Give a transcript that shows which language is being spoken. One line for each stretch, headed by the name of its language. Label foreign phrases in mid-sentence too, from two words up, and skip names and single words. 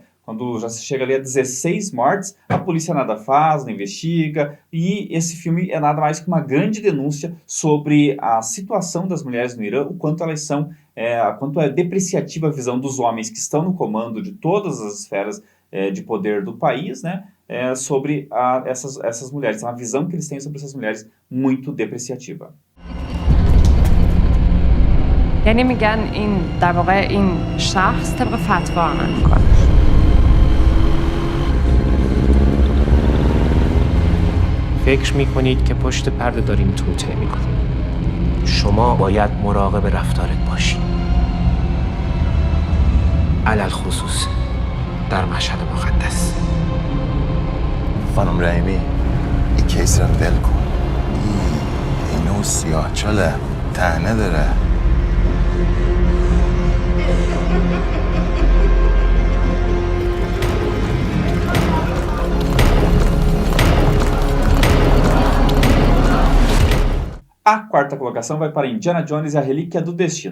Portuguese: Quando já se chega ali a 16 mortes, a polícia nada faz, não investiga, e esse filme é nada mais que uma grande denúncia sobre a situação das mulheres no Irã, o quanto elas são, quanto é depreciativa a visão dos homens que estão no comando de todas as esferas de poder do país, né? Sobre essas mulheres. A visão que eles têm sobre essas mulheres muito depreciativa.
Persian: یعنی میگن این در واقع این شخص طبق فتوا عمل میکنه. فکر میکنید که پشت پرده داریم توطئه میکنیم. شما باید مراقب رفتارت باشید. علل خصوص در مشهد مقدس. خانم رحیمی این کیس رو ول کن. اینو سیاه چاله تهنه داره.
Portuguese: A quarta colocação vai para Indiana Jones e a Relíquia do Destino.